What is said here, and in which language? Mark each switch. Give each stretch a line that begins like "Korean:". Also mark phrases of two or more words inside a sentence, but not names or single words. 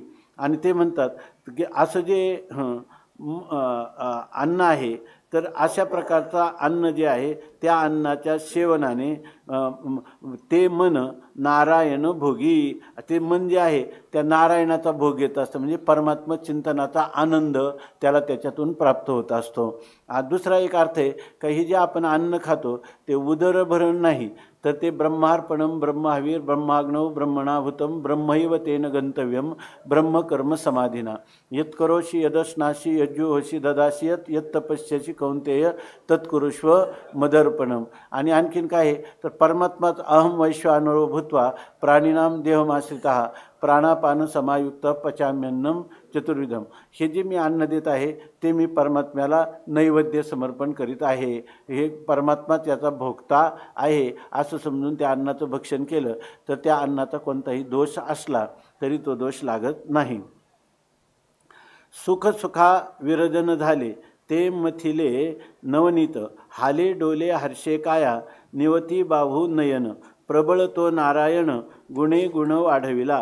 Marathi: आणि ते म्हणतात की असं जे अन्न आहे, तर अशा प्रकारचा अन्न जे आहे त्या अन्नाच्या सेवनाने ते मन नारायण भोगी, ते मन जे आहे त्या नारायणाचा भोग घेत असतं, म्हणजे परमात्मा चिंतनाचा आनंद त्याला त्याच्यातून प्राप्त होत असतो. दुसरा एक अर्थ आहे का हे जे आपण अन्न खातो ते उदरभरण नाही, तर ते
Sanskrit: ब्रह्मार्पणम ब्रह्महवीर ब्रह्माग्नौ ब्रह्मणाभूतम ब्रह्मैव तेन गंतव्यम ब्रह्मकर्म समाधीना यत्करोषि यदश्नासि यज्जुहोषि ददासि यत् तपस्यसि कौंतेय तत्कुरुष्व मदर्पणम.
Marathi: आणि आणखीन काय आहे तर परमात्माच
Sanskrit: अहम वैश्वानरो भूत्वा प्राणिनाम देहमाश्रितः प्राणापान समायुक्त पचाम्यन्नम चतुर्विधम.
Marathi: हे जे मी अन्न देत आहे ते मी परमात्म्याला नैवेद्य समर्पण करीत आहे, हे परमात्माच याचा भोगता आहे असं समजून त्या अन्नाचं भक्षण केलं तर त्या अन्नाचा कोणताही दोष असला तरी तो दोष लागत नाही. सुख सुखा विरजन झाले ते मथिले नवनीत हाले डोले हर्षे काया निवती बाहू नयन प्रबळ तो नारायण गुणे गुण वाढविला.